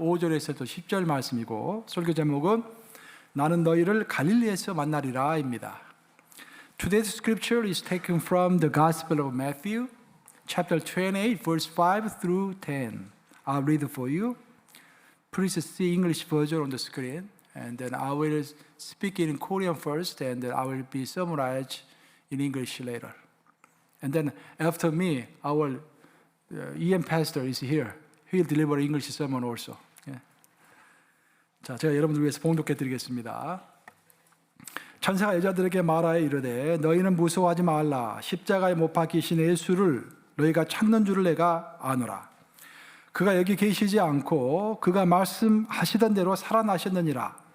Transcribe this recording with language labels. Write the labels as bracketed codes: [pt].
[ko] 5절에서 또 10절 말씀이고, 설교 제목은 나는 너희를 갈릴리에서 만나리라 입니다. [en] Today's scripture is taken from the Gospel of Matthew, chapter 28, verse 5 through 10. I'll read it for you. Please see English version on the screen, and then I will speak in Korean first, and then I will be summarized in English later. And then after me, our EM pastor is here. He'll deliver English sermon also. [ko] 자, 제가 여러분들 위해서 봉독해 드리겠습니다. 천사가 여자들에게 말하여 이르되 너희는 무서워하지 말라. 십자가에 못 박히신 예수를 너희가 찾는 줄을 내가 아노라. 그가 여기 계시지 않고 그가 말씀하시던 대로 살아나셨느니라.